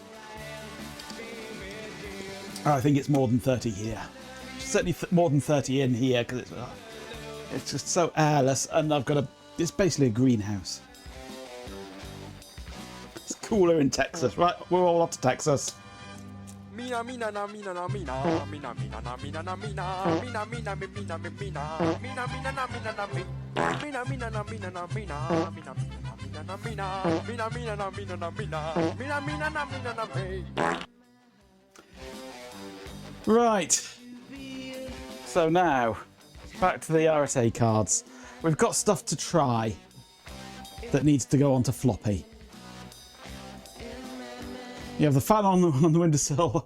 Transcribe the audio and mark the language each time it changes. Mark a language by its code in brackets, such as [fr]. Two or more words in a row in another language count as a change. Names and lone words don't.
[en] I think it's more than 30 here. Certainly more than 30 in here because it's just so airless, and it's basically a greenhouse. It's cooler in Texas, right? We're all off to Texas. Mina mina na mina na mina mina mina na mina na mina mina mina mina mina mina mina na mina na mina mina na mina na mina mina mina na mina mina mina na mina na mina mina mina na mina na me. Right. So now back to the RSA cards. We've got stuff to try that needs to go onto floppy. You have the fan on the windowsill.